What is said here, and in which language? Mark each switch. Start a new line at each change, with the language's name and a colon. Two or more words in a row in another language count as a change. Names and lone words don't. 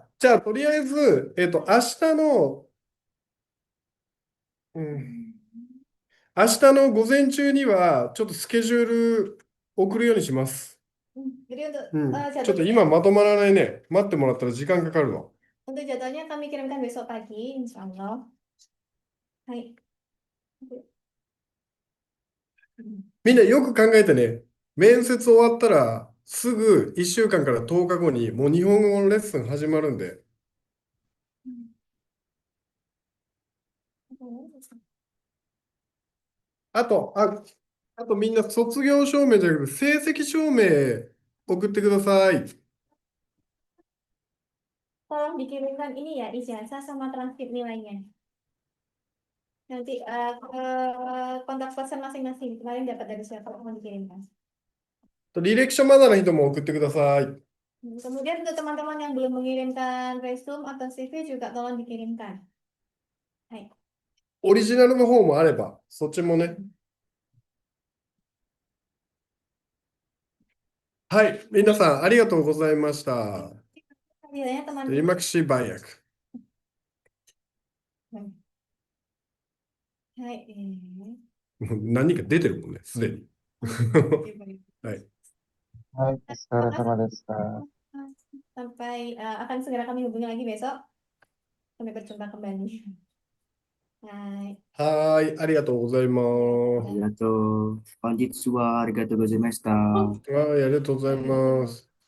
Japanese: じゃあ、とりあえず、明日の、明日の午前中には、ちょっとスケジュール送るようにします。
Indonesian: Jadi untuk
Japanese: ちょっと今まとまらないね。待ってもらったら時間かかるわ。
Indonesian: untuk jadwalnya kami kirimkan besok pagi,
Arabic: insya Allah.
Indonesian: Hai.
Japanese: みんなよく考えてね。面接終わったら、すぐ1週間から10日後に、もう日本語のレッスン始まるんで。あとみんな卒業証明じゃなくて、成績証明送ってください。
Indonesian: Tolong dikirimkan ini ya, ijazah sama transkrip nilainya. Nanti ke kontak person masing-masing. Kemarin dapat dari siapa, mau dikirimkan.
Japanese: 履歴書まだの人も送ってください。
Indonesian: Kemudian untuk teman-teman yang belum mengirimkan resume atau CV juga tolong dikirimkan. Hai.
Japanese: オリジナルの方もあれば、そっちもね。はい、皆さんありがとうございました。
Indonesian: Kasih ya teman-teman. Terima kasih banyak. Hai,
Japanese: もう何か出てるもんね、すでに。はい。
Indonesian: Hai, terima kasih. sama
Japanese: でした。
Indonesian: Sampai akan segera kami hubungi lagi besok. Sampai berjumpa kembali. Hai.
Japanese: はーい、ありがとうございまありがとう。本日はありがとうございました。す。はい、ありがとうございます。